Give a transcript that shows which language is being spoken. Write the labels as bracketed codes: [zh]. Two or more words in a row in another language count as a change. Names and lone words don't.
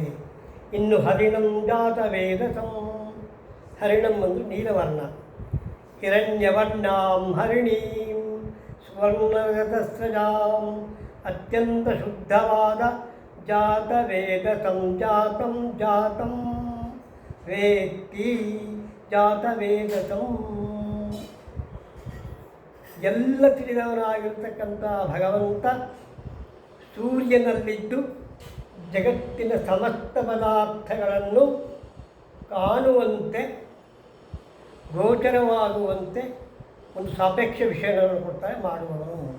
[sa] ಇನ್ನು ಹರಿಣಂ ಜಾತ ವೇದಸಂ, ಹರಿಣಂ [kn] ಒಂದು ನೀಲವರ್ಣ, [sa] ಹಿರಣ್ಯವರ್ಣಾಂ ಹರಿಣೀಂ ಸ್ವರ್ಣಗತಸ್ರಜಾಂ [kn] ಅತ್ಯಂತ ಶುದ್ಧವಾದ [sa] ಜಾತ ವೇದಸಂ ಜಾತಂ ಜಾತಂ ವೇತ್ತಿ ಜಾತ ವೇದಸಂ. [kn] ಎಲ್ಲ ತಿಳಿದವನಾಗಿರ್ತಕ್ಕಂಥ ಭಗವಂತ ಸೂರ್ಯನಲ್ಲಿದ್ದು ಜಗತ್ತಿನ ಸಮಸ್ತ ಪದಾರ್ಥಗಳನ್ನು ಕಾಣುವಂತೆ, ಗೋಚರವಾಗುವಂತೆ ಒಂದು ಸಾಪೇಕ್ಷ ವಿಷಯಗಳನ್ನು ಕೊಡ್ತಾರೆ ಮಾಡುವವನು.